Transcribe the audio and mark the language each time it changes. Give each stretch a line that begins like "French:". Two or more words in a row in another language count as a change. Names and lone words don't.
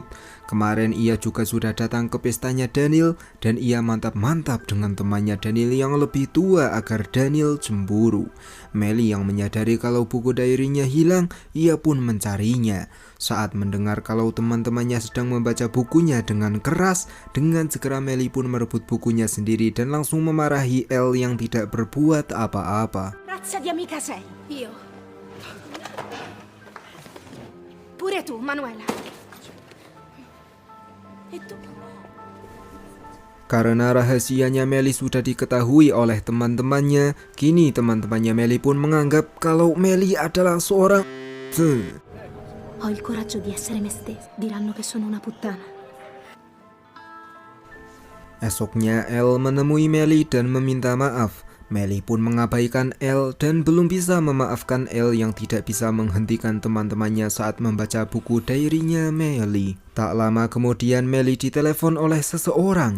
Indonesian: Kemarin ia juga sudah datang ke pestanya Daniel dan ia mantap-mantap dengan temannya Daniel yang lebih tua agar Daniel cemburu. Melly yang menyadari kalau buku diarinya hilang, ia pun mencarinya. Saat mendengar kalau teman-temannya sedang membaca bukunya dengan keras, dengan segera Melly pun merebut bukunya sendiri dan langsung memarahi Elle yang tidak berbuat apa-apa.
Italian: Razza di amica sei? Io. Pure tu, Manuela. E tu?
Indonesian: Karena rahasianya Melly sudah diketahui oleh teman-temannya, kini teman-temannya Melly pun menganggap kalau Melly adalah seorang
Italian: Ho il coraggio di essere me stessa. Diranno che sono una puttana.
Indonesian: Esoknya Elle menemui Melly dan meminta maaf. Melly pun mengabaikan Elle dan belum bisa memaafkan Elle yang tidak bisa menghentikan teman-temannya saat membaca buku diarinya Melly. Tak lama kemudian Melly ditelepon oleh seseorang.